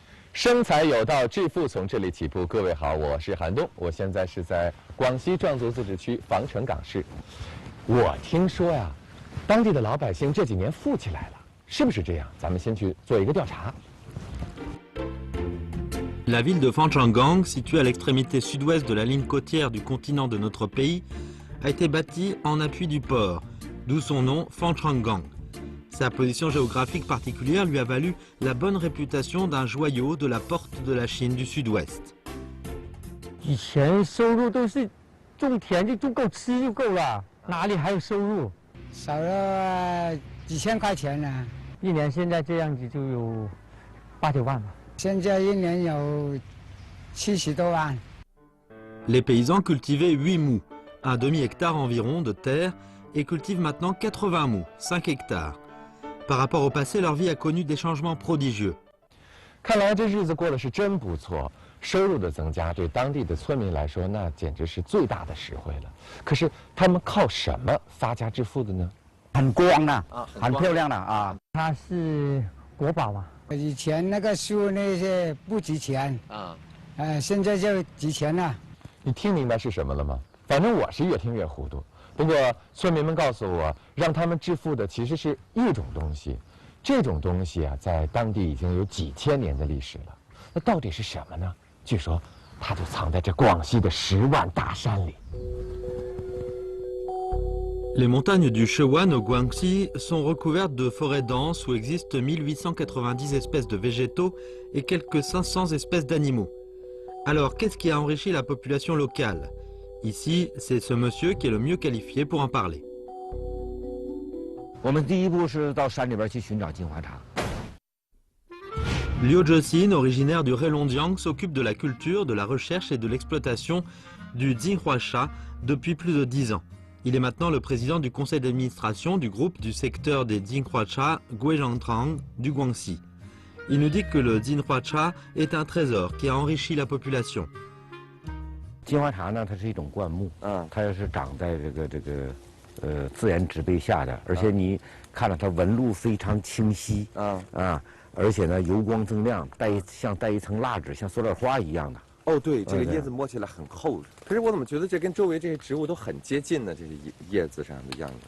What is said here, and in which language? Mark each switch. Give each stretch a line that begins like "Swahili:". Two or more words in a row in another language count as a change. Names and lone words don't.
Chinese: 生财有道，致富从这里起步。各位好，我是韩东，我现在是在广西壮族自治区防城港市。我听说呀，当地的老百姓这几年富起来了，是不是这样？咱们先去做一个调查。
French: La ville de Phanchenggang, située à l'extrémité sud-ouest de la ligne côtière du continent de notre pays, a été bâtie en appui du port, d'où son nom Phanchenggang. Sa position géographique particulière lui a valu la bonne réputation d'un joyau de la porte de la Chine du sud-ouest.
Chinese: 以前收入都是种田就够吃就够了，哪里还有收入？少了几千块钱呢。一年现在这样子就有8、9万吧。现在一年有70多万。
French: Les paysans cultivaient 8 mous, un demi-hectare environ de terre, et cultivent maintenant 80 mous, 5 hectares. Par rapport au passé, leur vie a connu des changements prodigieux.
Chinese: 看来这日子过得是真不错，收入的增加对当地的村民来说，那简直是最大的实惠了。可是他们靠什么发家致富的呢？很光的，很漂亮的啊！它是国宝嘛。以前那个树那些不值钱现在就值钱了。你听明白是什么了吗？反正我是越听越糊涂。不过村民们告诉我，让他们致富的其实是一种东西，这种东西啊，在当地已经有几千年的历史了。那到底是什么呢？据说，它就藏在这广西的10万大山里。
French: Les montagnes du Chewan au Guangxi sont recouvertes de forêts denses où existent 1890 espèces de végétaux et quelques 500 espèces d'animaux. Alors, qu'est-ce qui a enrichi la population locale? Ici, c'est ce monsieur qui est le mieux qualifié pour en parler.
Chinese: 我们第一步是到山里边去寻找金华茶。
French: Liu Zhexin, originaire du Heilongjiang, s'occupe de la culture, de la recherche et de l'exploitation du Jinhuacha depuis plus de 10 ans. Il est maintenant le président du conseil d'administration du groupe du secteur des Jinhuacha Guizhangtrang du Guangxi. Il nous dit que le Jinhuacha est un trésor qui a enrichi la population.
Chinese: 金华茶呢，它是一种灌木，它要是长在自然植被下的，而且你看到它纹路非常清晰，而且呢油光锃亮，像带一层蜡质，像塑料花一样的。哦，对，这个叶子摸起来很厚，可是我怎么觉得这跟周围这些植物都很接近呢？这些叶子上的样子。